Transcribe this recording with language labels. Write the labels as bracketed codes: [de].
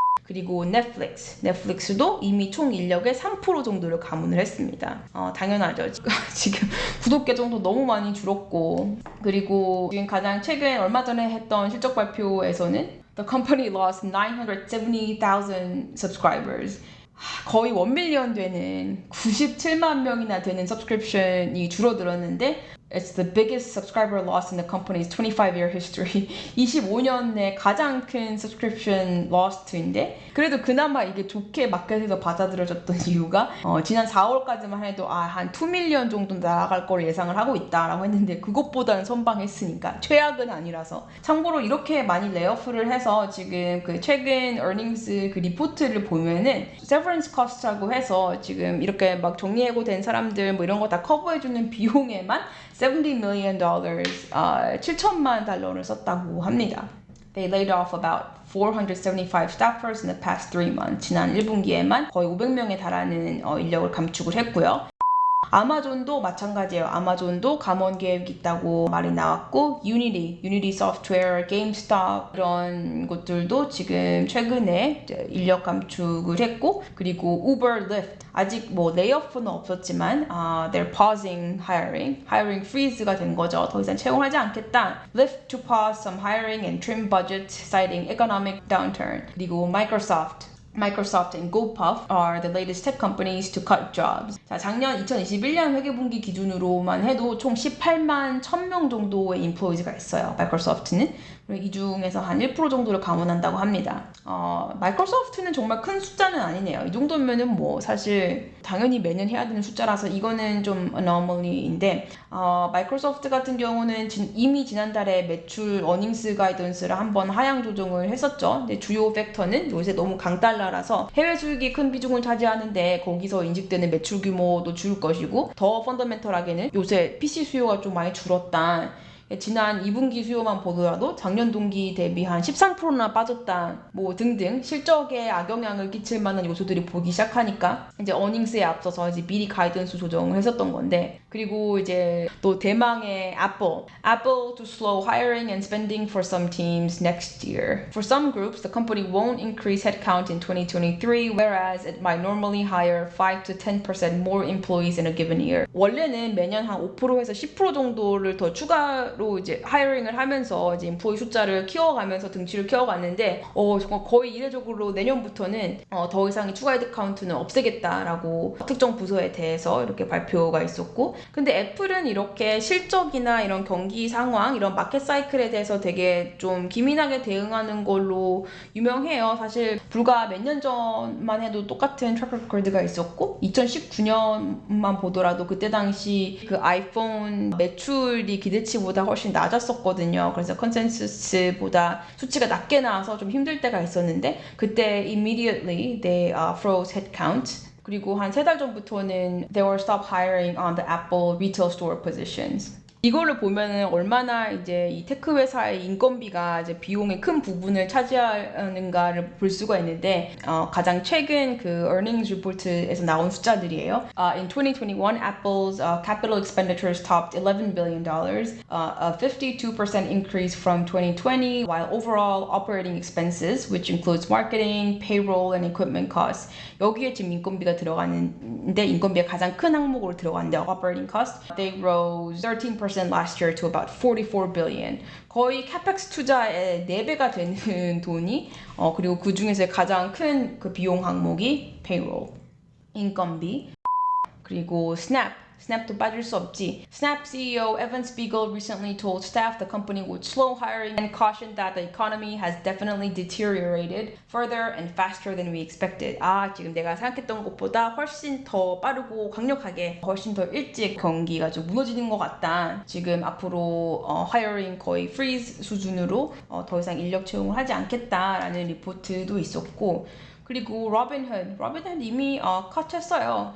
[ko] 그리고 넷플릭스도 이미 총 인력의 3% 정도를 감원을 했습니다. 당연하죠. 지금 구독자 정도 너무 많이 줄었고, 그리고 지금 가장 최근 얼마 전에 했던 실적 발표에서는 [en] The company lost 970,000 subscribers. [ko] 거의 1밀리언 되는 97만 명이나 되는 subscription이 줄어들었는데 [en] It's the biggest subscriber loss in the company's 25-year history. [ko] 25년 내 가장 큰 subscription lost인데 그래도 그나마 이게 좋게 마켓에서 받아들여졌던 이유가 지난 4월까지만 해도 한 2밀리언 정도 날아갈 걸 예상을 하고 있다라고 했는데 그것보다는 선방했으니까 최악은 아니라서. 참고로 이렇게 많이 레이오프를 해서 지금 그 최근 earnings 그 리포트를 보면은 severance cost라고 해서 지금 이렇게 막 정리해고된 사람들 뭐 이런 거 다 커버해주는 비용에만 $70 million, 7천만 달러를 썼다고 합니다. [en] They laid off about 475 staffers in the past 3 months. [ko] 지난 1분기에만 거의 500명에 달하는 인력을 감축을 했고요. 아마존도 마찬가지예요. 아마존도 감원 계획이 있다고 말이 나왔고 유니티 소프트웨어, 게임스톱 이런 곳들도 지금 최근에 인력 감축을 했고 그리고 우버, 리프트 아직 뭐 레이오프는 없었지만 [en] they're pausing hiring [ko] freeze가 된 거죠. 더 이상 채용하지 않겠다. [en] Lyft to pause some hiring and trim budget citing economic downturn. [ko] 그리고 [en] Microsoft and GoPuff are the latest tech companies to cut jobs. [ko] 자, 작년 2021년 회계분기 기준으로만 해도 총 18만 1000명 정도의 employees가 있어요. 마이크로소프트는. 이 중에서 한 1% 정도를 감원한다고 합니다. 마이크로소프트는 정말 큰 숫자는 아니네요. 이 정도면은 뭐 사실 당연히 매년 해야 되는 숫자라서 이거는 좀 anomaly인데 마이크로소프트 같은 경우는 이미 지난달에 매출 어닝스 가이던스를 한번 하향 조정을 했었죠. 근데 주요 팩터는 요새 너무 강달러라서 해외 수익이 큰 비중을 차지하는데 거기서 인식되는 매출 규모도 줄 것이고 더 펀더멘털하게는 요새 PC 수요가 좀 많이 줄었다. 지난 2분기 수요만 보더라도 작년 동기 대비 한 13%나 빠졌다 뭐 등등 실적에 악영향을 끼칠 만한 요소들이 보기 시작하니까 이제 어닝스에 앞서서 이제 미리 가이던스 조정을 했었던 건데 그리고 이제 또 대망의 [en] Apple to slow hiring and spending for some teams next year. For some groups, the company won't increase headcount in 2023 whereas it might normally hire 5 to 10% more employees in a given year. [ko] 원래는 매년 한 5%에서 10% 정도를 더 추가로 이제 하이어링을 하면서 이제 인플로이 숫자를 키워가면서 등치를 키워갔는데 정말 거의 이례적으로 내년부터는 더 이상의 추가 헤드카운트는 없애겠다라고 특정 부서에 대해서 이렇게 발표가 있었고 근데 애플은 이렇게 실적이나 이런 경기 상황 이런 마켓 사이클에 대해서 되게 좀 기민하게 대응하는 걸로 유명해요. 사실 불과 몇 년 전만 해도 똑같은 트랙 레코드가 있었고 2019년만 보더라도 그때 당시 그 아이폰 매출이 기대치보다 훨씬 낮았었거든요. 그래서 컨센서스보다 수치가 낮게 나와서 좀 힘들 때가 있었는데 그때 [en] immediately they froze headcount. [ko] 그리고 한 3달 전부터는 [en] they were stop hiring on the Apple retail store positions. [ko] 이거를 보면은 얼마나 이제 이 테크 회사의 인건비가 이제 비용의 큰 부분을 차지하는가를 볼 수가 있는데 가장 최근 그 earnings report에서 나온 숫자들이에요. [en] In 2021, Apple's capital expenditures topped $11 billion, a 52% increase from 2020, while overall operating expenses, which includes marketing, payroll, and equipment costs, [ko] 여기에 지금 인건비가 들어가는데 인건비가 가장 큰 항목으로 들어가는데 [en] operating costs, they rose 13% last year to about 44 billion. [ko] 거의 CapEx 투자의 4배가 되는 돈이 그리고 그 중에서 가장 큰 그 비용 항목이 payroll, 인건비. 그리고 Snap도 빠질 수 없지. [en] Snap CEO Evan Spiegel recently told staff the company would slow hiring and cautioned that the economy has definitely deteriorated further and faster than we expected. [ko] 지금 내가 생각했던 것보다 훨씬 더 빠르고 강력하게 훨씬 더 일찍 경기가 좀 무너지는 것 같다. 지금 앞으로 hiring 거의 freeze 수준으로 더 이상 인력 채용을 하지 않겠다라는 리포트도 있었고 그리고 로빈훗 이미 컷했어요.